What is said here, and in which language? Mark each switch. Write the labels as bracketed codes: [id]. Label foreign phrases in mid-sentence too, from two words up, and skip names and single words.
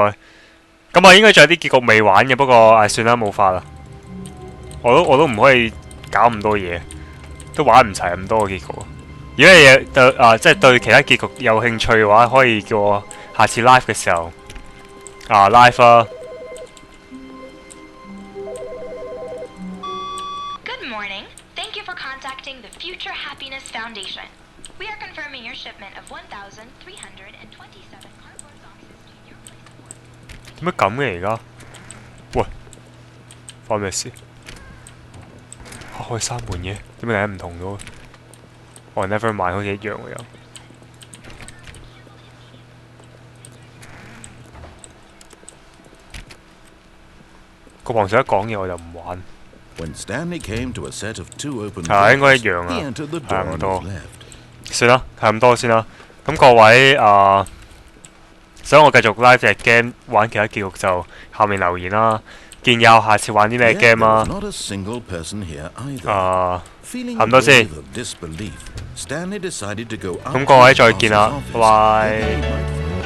[yue] 咁啊應該仲有啲結局未玩嘅，不過算啦冇法啦。我都唔可以搞咁多嘢，都玩唔齊咁多個結局。如果你即係對其他結局有興趣嘅話，可以叫我下次 live 嘅時候live 啦。 [en] Contacting the Future Happiness Foundation. We are confirming your shipment of 1,327 cardboard boxes to your place of work. [yue] 點解咁嘅而家？喂，發咩事？開三門嘅，點解大家唔同咗？我 [en] never mind [yue] 好似一樣喎又。個皇上一講嘢我就唔玩。 [en] When Stanley came to a set of two open [yue] 應該一樣 [en] he [yue] 啊， [en] entered the [yue] 係 [en] door [yue] 咁 [en] on [yue] 多 [en] his left. [yue] 算啦，係咁多先啦。 咁各位想我繼續 live 隻 game 玩其他結局就下面留言啦，建議我下次玩啲咩 game 啊？咁多先。咁各位再見啦，拜拜。